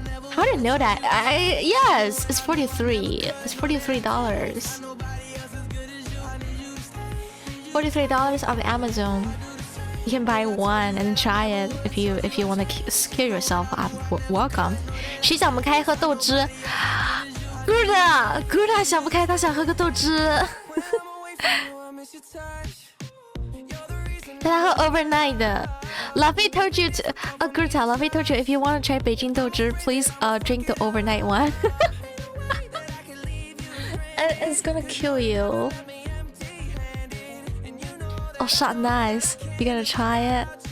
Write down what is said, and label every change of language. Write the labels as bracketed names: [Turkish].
[English] How did I know that? Yes, it's 43. It's $43. $43 on Amazon. You can buy one and try it if you want to scare yourself. Welcome. [Chinese] 谁想不开喝豆汁？ Gurda 想不开，他想喝个豆汁。他喝 overnight 的。 [English] Luffy told you to, Gurda, Luffy told you if you want to try Beijing 豆汁, please drink the overnight one. It's gonna kill you. Oh, shot nice. You gotta try it.